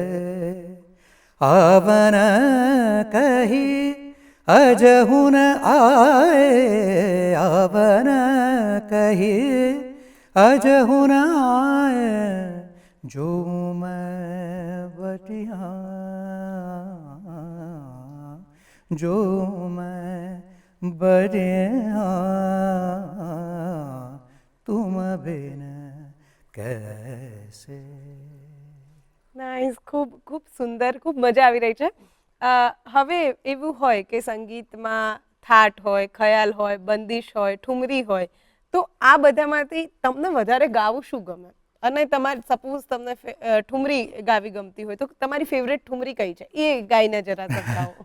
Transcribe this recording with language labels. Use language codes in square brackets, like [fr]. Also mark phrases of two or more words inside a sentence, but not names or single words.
[hi] आवन कही अजहुन आए आवन कही अजहुन आए जो मैं बटिया जो मैं बटिया तुम बिन कैसे. [gu] નાઇસ, ખૂબ ખૂબ સુંદર, ખૂબ મજા આવી રહી છે. હવે એવું હોય કે સંગીતમાં થાટ હોય, ખયાલ હોય, બંદિશ હોય, ઠુમરી હોય, તો આ બધામાંથી તમને વધારે ગાવું શું ગમે? અને તમારે સપોઝ તમને ઠુમરી ગાવી ગમતી હોય તો તમારી ફેવરેટ ઠુમરી કઈ છે એ ગાઈને જરા સંભળાવો.